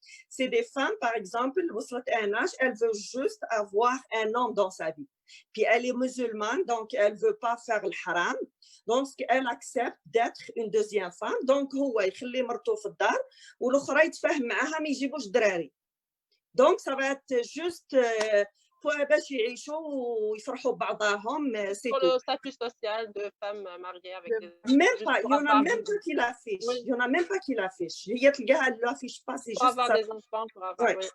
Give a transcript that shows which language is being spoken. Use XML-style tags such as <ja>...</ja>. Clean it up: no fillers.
<fr>C'est des femmes, par exemple, un âge, elle veut juste avoir un homme dans sa vie. Puis elle est musulmane, donc elle ne veut pas faire le haram. Donc, elle accepte d'être une deuxième femme.</fr> <ar>Donc, هو يخلي مرته في الدار والأخرى يتفاهم معاها ما يجيبوش دراري.</ar> <fr>Donc, ça va être juste</fr> <ar>باش يعيشوا ويفرحوا بعضهم.</ar> <fr>Pour le statut social de femme mariée avec même pas, il y en a même pas qui l'affichent. Il y en a même pas qui l'affichent. Il y a des gars qui l'affichent pas, c'est juste avoir des enfants, pour avoir</fr>